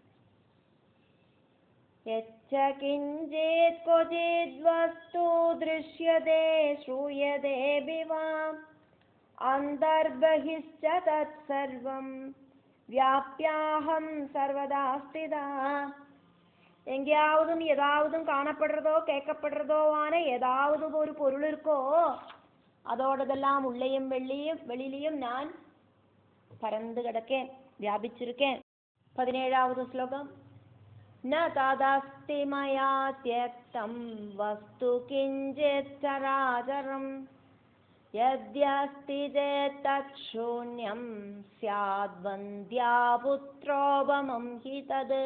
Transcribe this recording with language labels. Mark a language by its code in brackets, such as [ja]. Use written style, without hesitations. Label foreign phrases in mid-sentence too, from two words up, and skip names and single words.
[sa] യച്ഛ കിഞ്ചിത് ക്വചിത് വസ്തു ദൃശ്യതേ ശ്രൂയതേ വിവാം അന്തർബഹിശ്ച തത്സർവം വ്യാപ്യാഹം സർവദാ സ്ഥിതാ. [ta] எங்கேயாவதும் ஏதாவதும் காணப்படுறதோ கேட்கப்படுறதோ ஆன ஏதாவது ஒரு பொருள் இருக்கோ அதோடதெல்லாம் உள்ளேயும் வெளியிலையும் நான் பறந்து கிடக்கேன், வியாபிச்சிருக்கேன். 17வது ஸ்லோகம். [sa] ந ததஸ்தி மயா த்யக்தம் வஸ்து கிஞ்சித் சராசரம் யத்யஸ்தி சேத் சூன்யம் ஸ்யாத் வந்த்யா புத்ரோபமம் ஹி தத்.